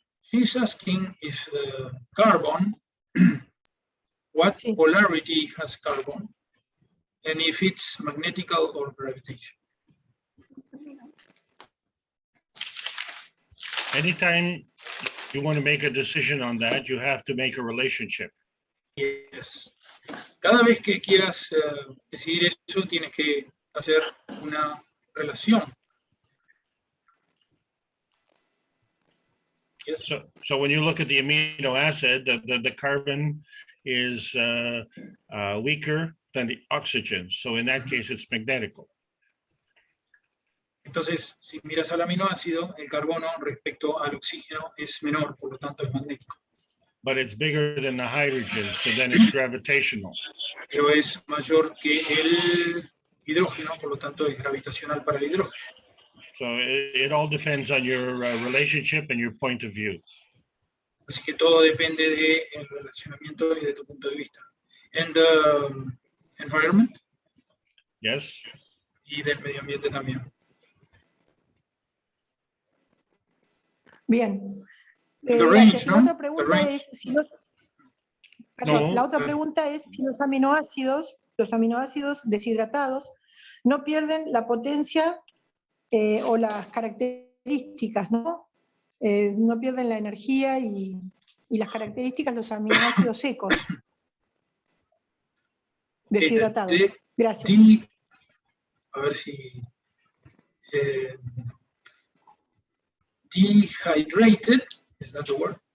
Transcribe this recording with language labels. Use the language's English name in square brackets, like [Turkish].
[English] She's asking if carbon, what polarity has carbon, and if it's magnetical or gravitational. Anytime you want to make a decision on that, you have to make a relationship. Yes. [Spanish] Cada vez que quieras decidir eso, tienes que hacer una relación. [English] Yes. So when you look at the amino acid, the carbon is weaker than the oxygen. So in that case, it's magnetical. [Spanish] Entonces, si miras al aminoácido, el carbono respecto al oxígeno es menor, por lo tanto es magnético. [English] But it's bigger than the hydrogen, so then it's gravitational. [Spanish] Pero es mayor que el hidrógeno, por lo tanto es gravitacional para el hidrógeno. [English] So it all depends on your relationship and your point of view. [Spanish] Así que todo depende del relacionamiento y de tu punto de vista. [English] And the environment. Yes. [Spanish] Y del medio ambiente también. Bien. Range, La ¿no? otra pregunta es si los, perdón, No. la otra pregunta es si los aminoácidos deshidratados no pierden la potencia o las características, ¿no? No pierden la energía y las características los aminoácidos secos deshidratados. Gracias. A ver si [English] dehydrated, is that the word?